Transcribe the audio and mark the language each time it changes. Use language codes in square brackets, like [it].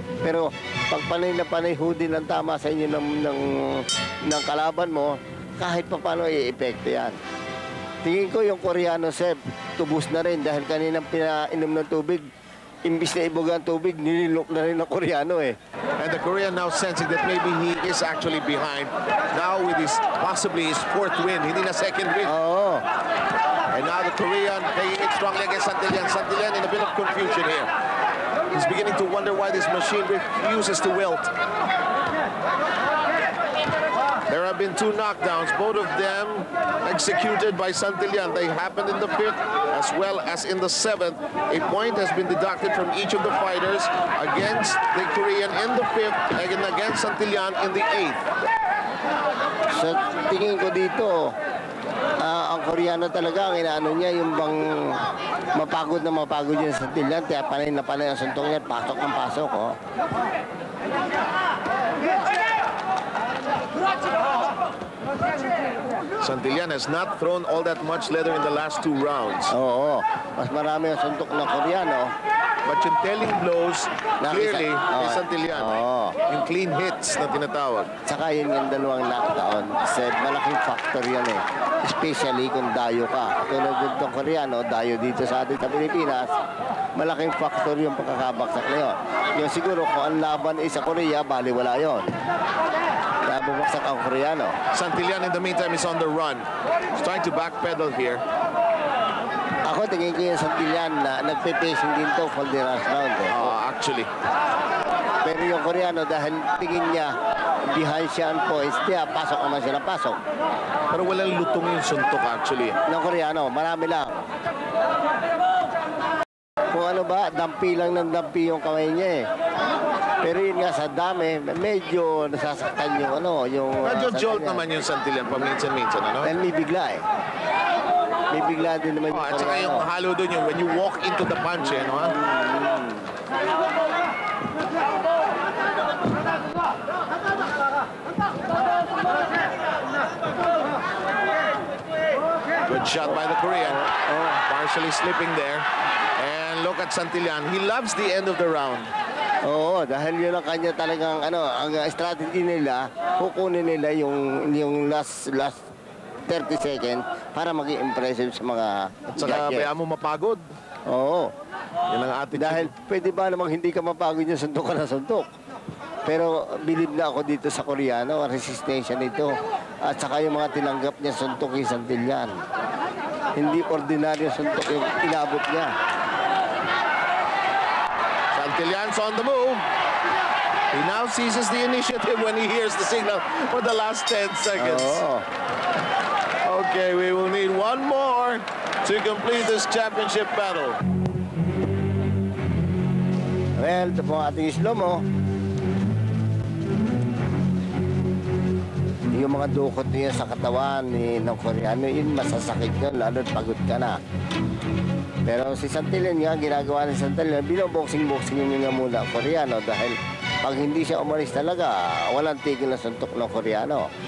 [tl] Pero pag panay na panay din ang tama sa inyo ng kalaban mo, kahit pa paano i-epekto yan. Tingin ko yung Koreano, Seb, tubos na rin dahil kaninang pinainom ng tubig, imbis na ibuga ang tubig, nililok na rin ng Koreano eh. [en] And the Korean now sensing that maybe he is actually behind. Now with his, possibly his 4th win, [tl] hindi na [en] 2nd win. [tl] Oo. [en] And now the Korean taking it strongly against Santillan. Santillan in a bit of confusion here. He's beginning to wonder why this machine refuses to wilt. There have been 2 knockdowns, both of them executed by Santillan. They happened in the 5th as well as in the 7th. A point has been deducted from each of the fighters against the Korean in the 5th and against Santillan in the 8th. [tl] So, tingin ko dito, ang Koreano talaga, ang inaano niya, yung bang mapagod niya sa Santillan, kaya panay na panay ang suntong niya, pasok ng pasok, oh. [en] Santillan has not thrown all that much leather in the last 2 rounds. [tl] Oo, mas marami ang suntok ng Koreano. [en] But yung telling blows, clearly, is Santillan. [tl] Yung [en] clean hits [tl] na tinatawag. Saka yun yung dalawang knockdown. Kasi malaking factor yan eh. Especially kung dayo ka. Tulad ng Koreano, dayo dito sa atin sa Pilipinas, malaking factor yung pagkakabaksak na yun. Yung siguro kung ang laban ay sa Korea, baliwala yun. Kaya bumagsak ang Koreano. [en] Santillan in the meantime is on the run. He's trying to backpedal here. [tl] Ako tingin ko yung Santillan na nagpe-pacing din to for the last round. [en] Actually. [tl] Pero yung Koreano dahil tingin niya behind siya [en] on points, [tl] kaya pasok naman siya ng pasok. Pero walang lutong yung suntok actually. Ng Koreano, marami lang. Kung ano ba, dampi lang ng dampi yung kamay niya eh. Pero yun nga sa dami, medyo nasasaktan yung ano, yung... Medyo jolt naman yung Santillan paminsan-minsan, ano? Dahil may bigla eh. May bigla din naman yung at saka yung halo doon yung [en] when you walk into the punch, [tl] eh, no? [en] Good shot by the Korean. Partially slipping there. And look at Santillan. He loves the end of the round. [tl] Oo, dahil yun ang kanya talagang ano, ang strategy nila, kukunin nila yung last 30 seconds para maging impressive sa mga at saka kaya mo mapagod. Oo. Yan ang attitude. Dahil pwede ba namang hindi ka mapagod yung suntok ka na suntok. Pero believe na ako dito sa Koreano, ang resistensya nito. At saka yung mga tinanggap niya suntok yung Santillan. Hindi ordinaryo suntok yung inabot niya. [en] Santillan's on the move. He now seizes the initiative when he hears the signal for the last 10 seconds. Okay, we will need one more to complete this championship battle. [tl] Well, ito po ang ating slow mo. Yung mga dukot niya sa katawan ng Koreano, yun masasakit yun, lalo't pagod ka na. Pero si Santillan nga, ginagawa ni Santillan, binoboxing-boxing niya muna ang Koreano dahil pag hindi siya umalis talaga, walang tigil na suntok ng Koreano.